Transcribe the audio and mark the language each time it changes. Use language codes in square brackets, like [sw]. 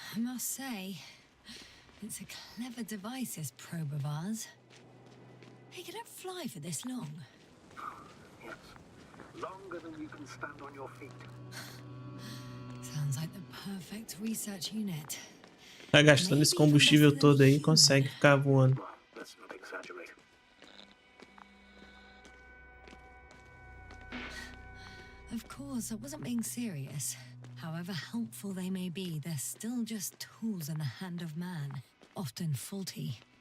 [en] I must say, it's a clever device, this probe of ours. Hey, can it fly for this long? Yes. Longer than you can stand on your feet. Sounds like the perfect research unit. [pt] Tá gastando esse combustível todo aí e consegue ficar voando. [en] Well, let's not exaggerate. Of course, I wasn't being serious. However helpful they may be, they're still just tools in the hand of man, often faulty.